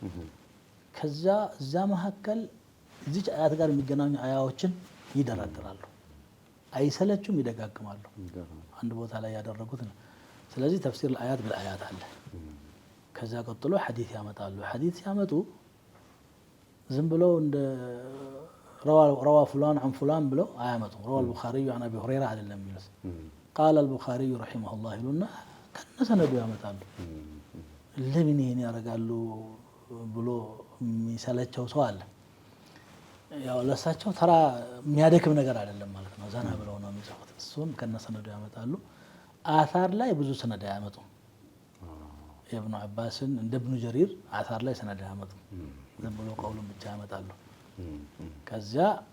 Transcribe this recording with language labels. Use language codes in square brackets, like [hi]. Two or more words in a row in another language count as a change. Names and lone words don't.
[am] ከዛ እዛ መካከል እዚች አያት ጋር የሚገናኙ አያዎችን ይደረድራሉ። አይሰለቹም፣ ይደጋግማሉ። አንድ ቦታ ላይ ያደረጉት ነው። ስለዚህ [ar] تفسير الآيات بالآيات [am] አለ። ከዛ ቀጥሎ ሐዲስ ያመጣሉ። ሐዲስ ሲያመጡ ዝም ብለው እንደ [ar] روى فلان عن فلان [am] ብለው አያመጡም። [ar] روى البخاري عن ابي هريره [am] አይደለም የሚሉት። [ar] قال البخاري رحمه الله [am] ይሉና ከነሰነዱ ያመጣሉ። ለምን ይሄን ያደርጋሉ ብሎ የሚሰለቸው ሰው አለ። ያው ለሳቸው ተራ የሚያደክም ነገር አይደለም ማለት ነው። ዘና ብለው ነው የሚጽፉት። እሱን ከነሰነዱ ያመጣሉ። አታር ላይ ብዙ ሰነድ አያመጡም። የኢብኑ አባስን እንደ ኢብኑ ጀሪር አታር ላይ ሰነድ አያመጡም። ዝም ብሎ ቀውሉን ብቻ ያመጣሉ። ከዚያ